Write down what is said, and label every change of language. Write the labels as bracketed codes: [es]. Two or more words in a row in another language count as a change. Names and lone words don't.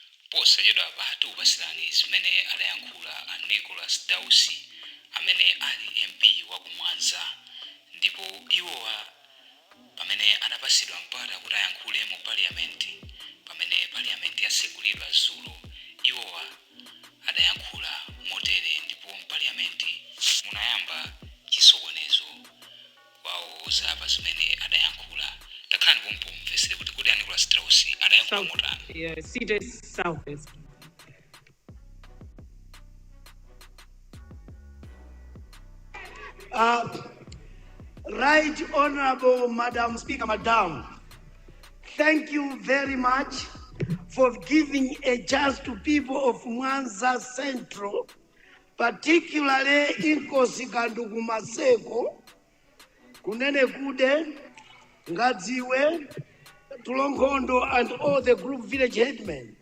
[ny] posachedwa patu upasirani zimene adayankhula a Nicholas Dausi amene ali MP wa ku Mwanza, ndipo iwowa pamene anapasidwa mpata kuti ayankhule mu parliament pamene parliament yasekulidwa Dzulo, iwowa adayankhula motere, ndipo mu parliament munayamba chisokonezo kwawo zapa zimene adayankhula. Takhani pompo mvesere kuti kodi a Nicholas Dausi adayankhula motani. [en] Yeah, seated southwest. Right Honorable Madam Speaker, Madam, thank you very much for giving a chance to people of Mwanza Central, particularly Inkosi Kandugu Maseko, Kunene Kude, Ngadziwe, Tulongondo, and all the group village headmen.